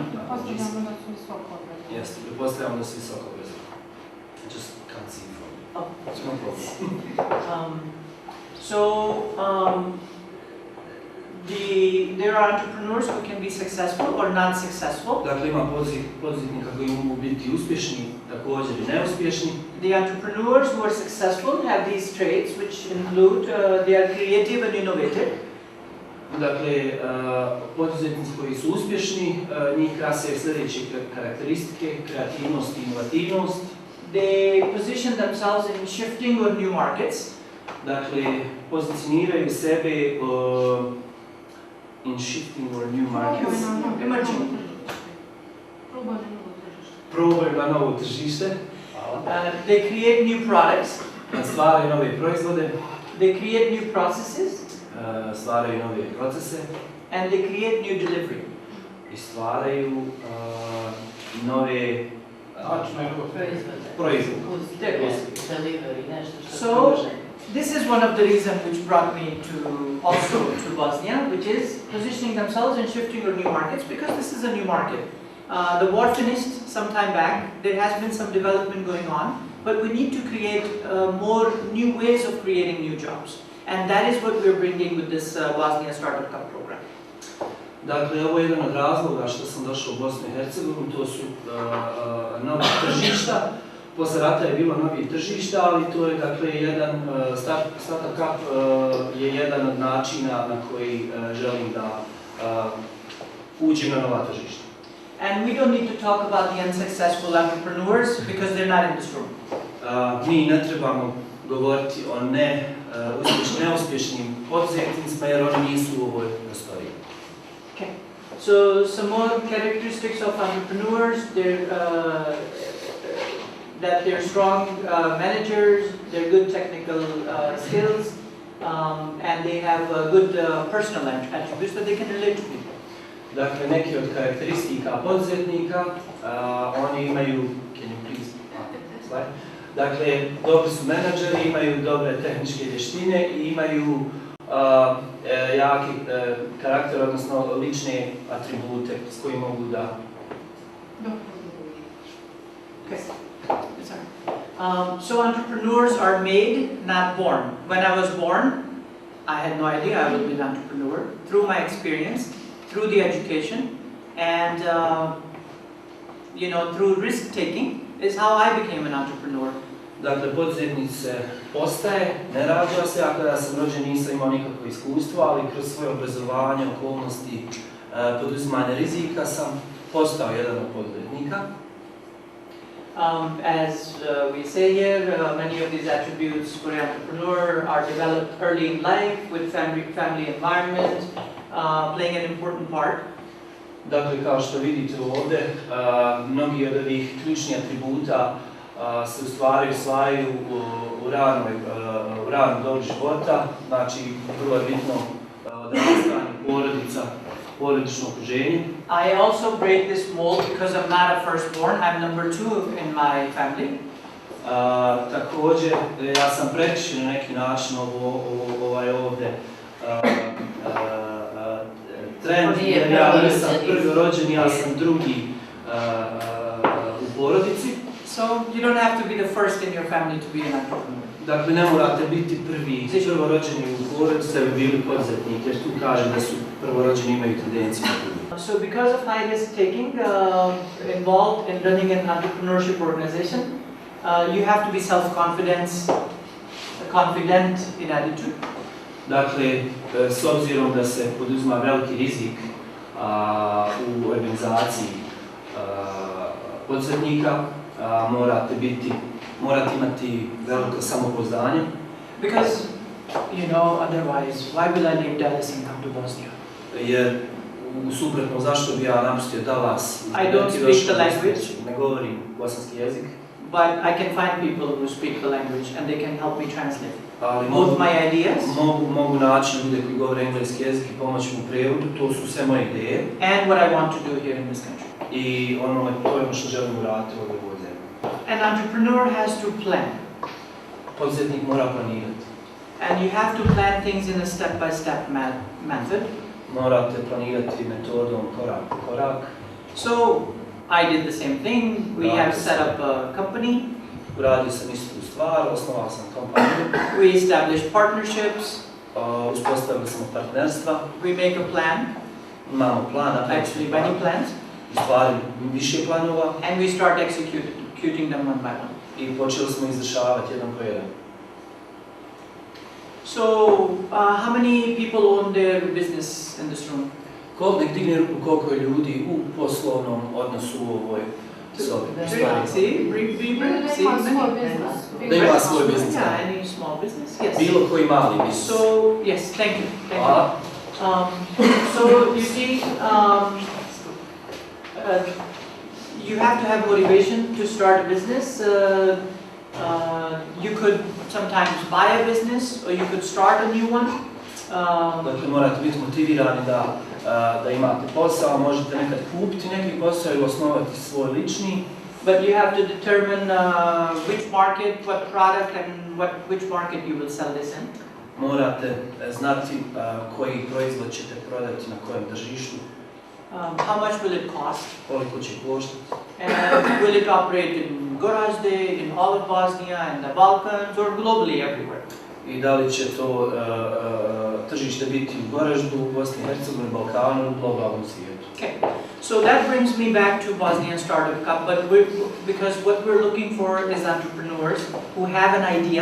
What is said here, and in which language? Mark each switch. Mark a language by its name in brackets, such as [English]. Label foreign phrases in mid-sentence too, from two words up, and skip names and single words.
[Bosnian] Postavljamo da su visoko obrazovani. Jeste, pretpostavljamo da su visoko obrazovani. [English] Just can't see from it. Oh. It's no problem. There are entrepreneurs who can be successful or not successful. [Bosnian] Dakle, ima poduzetnika koji mogu biti uspješni, također i neuspješni. [English] The entrepreneurs who are successful have these traits which include they are creative and innovative. [Bosnian] Dakle, poduzetnici koji su uspješni, njih krase sljedeće karakteristike: kreativnost i inovativnost. [English] They position themselves in shifting or new markets. [Bosnian] Dakle, pozicioniraju sebe [English] in shifting or new markets. Emerging. [Bosnian] Probaju na novo tržište. [English] They create new products. [Bosnian] Stvaraju nove proizvode. [English] They create new processes. [Bosnian] Stvaraju nove procese. [English] And they create new delivery. [Bosnian] I stvaraju nove proizvode. [English] So, this is one of the reasons which brought me to Bosnia, which is positioning themselves and shifting to new markets, because this is a new market. The war finished some time back. There has been some development going on, but we need to create more new ways of creating new jobs. And that is what we're bringing with this Bosnia StartUp Cup program. [Bosnian] Dakle, ovo je jedan od razloga što sam došao u Bosnu i Hercegovinu, to su nova tržišta. Posle rata je bilo novih tržišta, ali to je dakle jedan, StartUp Cup je jedan od načina na koji želim da uđem na nova tržišta. [English] And we don't need to talk about the unsuccessful entrepreneurs because they're not in this room. [Bosnian] Mi ne trebamo govoriti o neuspješnim poduzetnicima jer oni nisu u ovoj prostoriji. [English] Okay. So some more characteristics of entrepreneurs: that they're strong managers, they're good technical skills, and they have good personal attributes that they can relate to people. [Bosnian] Dakle, neki od karakteristika poduzetnika, oni imaju, [English] can you please, slide? [Bosnian] Dakle, dobri su menadžeri, imaju dobre tehničke vještine i imaju jaki karakter, odnosno lične atribute s kojim mogu da... [English] Okay. So entrepreneurs are made, not born. When I was born, I had no idea I would be an entrepreneur. Through my experience, through the education, and through risk taking is how I became an entrepreneur. [Bosnian] Dakle, poduzetnik se postaje, ne rađa se, a kada sam rođen nisam imao nikakvo iskustvo, ali kroz svoje obrazovanje, okolnosti, poduzimanje rizika sam postao jedan od poduzetnika. [English] As we say here, many of these attributes for an entrepreneur are developed early in life with family environment, playing an important part. [Bosnian] Dakle, kao što vidite ovdje, mnogi od ovih ključnih atributa se u stvari usvajaju u ranom dobu života, znači vrlo je bitno odrastanje, porodica, porodično okruženje. [English] I also break this mold because I'm not a firstborn, I'm number 2 in my family. [Bosnian] Također, ja sam prekršio na neki način ovdje trend, jer ja nisam prvi rođen, ja sam drugi u porodici. [English] So you don't have to be the first in your family to be an entrepreneur. [Bosnian] Dakle, ne morate biti prvorođeni u porodici da bi bili poduzetnik, jer tu kaže da su prvorođeni imaju tendenciju. [English] So because of high risk taking involved in running an entrepreneurship organization, you have to be confident in attitude. [Bosnian] Dakle, s obzirom da se poduzima veliki rizik u organizaciji poduzetnika, morate imati veliko samopouzdanje. [English] Because, otherwise, why will I leave Dallas and come to Bosnia? [Bosnian] Jer u suprotno zašto bi ja napustio da vas... [English] I don't speak the language. [Bosnian] Ne govorim bosanski jezik. [English] But I can find people who speak the language and they can help me translate. [Bosnian] Ali [English] both my ideas. [Bosnian] Mogu naći ljude koji govore engleski jezik i pomoći mu u prijevodu, to su sve moje ideje. [English] And what I want to do here in this country. [Bosnian] I to je ono što želim uraditi u ovoj zemlji. [English] An entrepreneur has to plan. [Bosnian] Poduzetnik mora planirati. [English] And you have to plan things in a step-by-step method. [Bosnian] Morate planirati metodom korak po korak. [English] So, I did the same thing. We have set up a company. [Bosnian] Uradio sam istu stvar, osnovao sam kompaniju. [English] We established partnerships. [Bosnian] Uspostavili smo partnerstva. [English] We make a plan. [Bosnian] Imamo plan, [English] actually many plans. [Bosnian] Stvari više planova. And we start executing them one by one. I počeli smo izvršavati jedan po jedan. [English] So, how many people own their business in this room? [Bosnian] Nek digne ruku koliko je ljudi u poslovnom odnosu u ovoj sobi. Da ima svoj biznis. [English] Yeah, any small business, yes. [Bosnian] Bilo koji mali biznis. [English] So, yes, thank you. So, you see, you have to have motivation to start a business. You could sometimes buy a business or you could start a new one. [Bosnian] Dakle, morate biti motivirani da imate posao, možete nekad kupiti neki posao i osnovati svoj lični. [English] But you have to determine which market, what product and which market you will sell this in. [Bosnian] Morate znati koji proizvod ćete prodati na kojem tržištu. [English] How much will it cost? [Bosnian] Koliko će koštati? [English] And will it operate in Gorazde, in all of Bosnia, in the Balkans, or globally everywhere? [Bosnian] I da li će to tržište biti u Gorazdu, u Bosni i Hercegovini, Balkanu ili globalnom svijetu? [English] Okay, so that brings me back to Bosnia StartUp Cup, but because what we're looking for is entrepreneurs who have an idea.